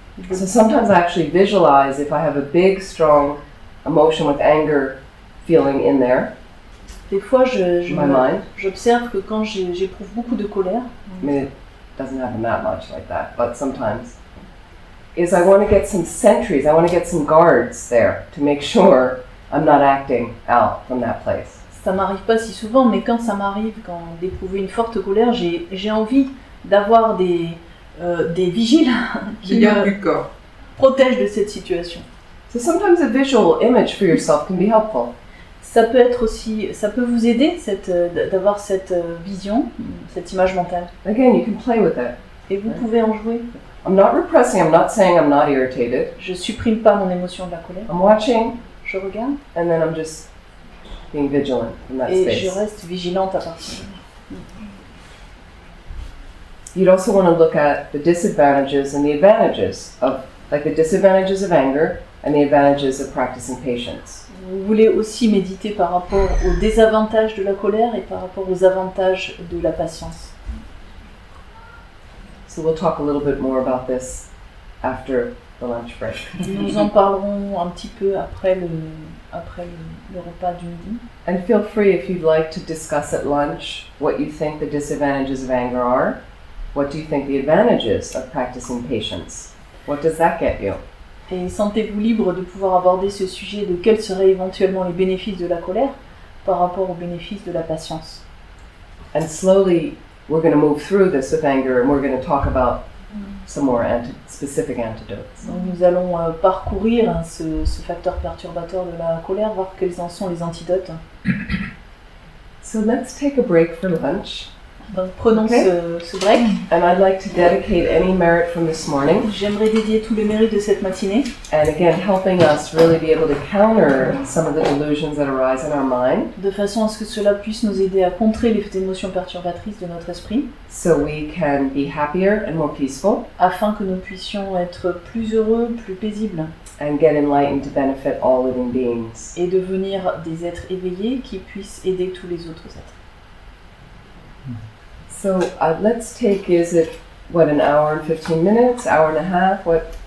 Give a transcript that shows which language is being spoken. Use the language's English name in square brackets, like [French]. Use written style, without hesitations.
[English] So sometimes I actually visualize if I have a big, strong emotion with anger feeling in there, [French] Des fois [English] my mind. [French] j'observe que quand j'éprouve beaucoup de colère, [English] I mean, it doesn't happen that much like that, but sometimes, is I want to get some sentries, I want to get some guards there to make sure I'm not acting out from that place. [French] ça m'arrive pas si souvent, mais quand ça m'arrive, d'éprouver une forte colère, j'ai envie d'avoir des vigiles qui garde me du corps. protègent de cette situation. [English] So sometimes a visual image for yourself can be helpful. [French] Ça peut vous aider d'avoir cette vision, cette image mentale. [English] Again, you can play with it. [French] Et vous pouvez en jouer. [English] I'm not repressing, I'm not saying I'm not irritated. [French] Je supprime pas mon émotion de la colère. [English] I'm watching, [French] Je regarde [English] and then I'm just being vigilant in that [French] et je [English] space. [French] reste vigilante à partir de là. [English] You'd also want to look at the disadvantages and the advantages of, like the disadvantages of anger and the advantages of practicing patience. [French] Vous voulez aussi méditer par rapport aux désavantages de la colère et par rapport aux avantages de la patience. [English] So we'll talk a little bit more about this after the lunch break. Nous en parlerons un petit peu après le repas du midi. And feel free if you'd like to discuss at lunch what you think the disadvantages of anger are. What do you think the advantages of practicing patience? What does that get you? [French] Et sentez-vous libre de pouvoir aborder ce sujet de quels seraient éventuellement les bénéfices de la colère par rapport aux bénéfices de la patience. [English] And slowly, we're going to move through this with anger, and we're going to talk about some more specific antidotes. [French] Donc nous allons parcourir ce facteur perturbateur de la colère, voir quels en sont les antidotes. [English] So let's take a break for lunch. [French] Donc prenons [English] Okay. [French] ce break. [English] And I'd like to dedicate any merit from this morning, [French] J'aimerais dédier tous les mérites de cette matinée, [English] and again, helping us really be able to counter some of the delusions that arise in our mind, [French] de façon à ce que cela puisse nous aider à contrer les émotions perturbatrices de notre esprit, [English] so we can be happier and more peaceful, [French] afin que nous puissions être plus heureux, plus paisibles, [English] and get enlightened to benefit all living beings. [French] et devenir des êtres éveillés qui puissent aider tous les autres êtres. [English] So let's take, is it, what, an hour and 15 minutes, hour and a half, what,